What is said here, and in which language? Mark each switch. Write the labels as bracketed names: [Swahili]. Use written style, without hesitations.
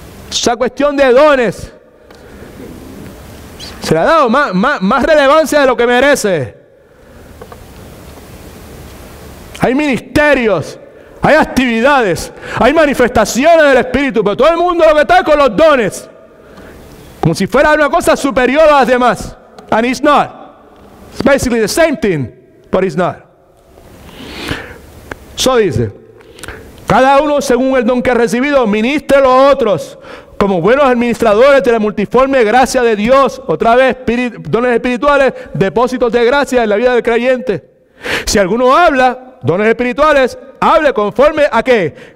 [Spanish] Esa cuestión de dones se le ha dado más relevancia de lo que merece. Hay ministerios, hay actividades, hay manifestaciones del Espíritu, pero todo el mundo lo que está es con los dones, como si fuera una cosa superior a las demás. [English] And it's not. It's basically the same thing, but it's not. [Spanish] So dice: cada uno según el don que ha recibido, ministrelo a otros, como buenos administradores de la multiforme gracia de Dios. Otra vez, dones espirituales, depósitos de gracia en la vida del creyente. Si alguno habla, dones espirituales, hable conforme a ¿qué?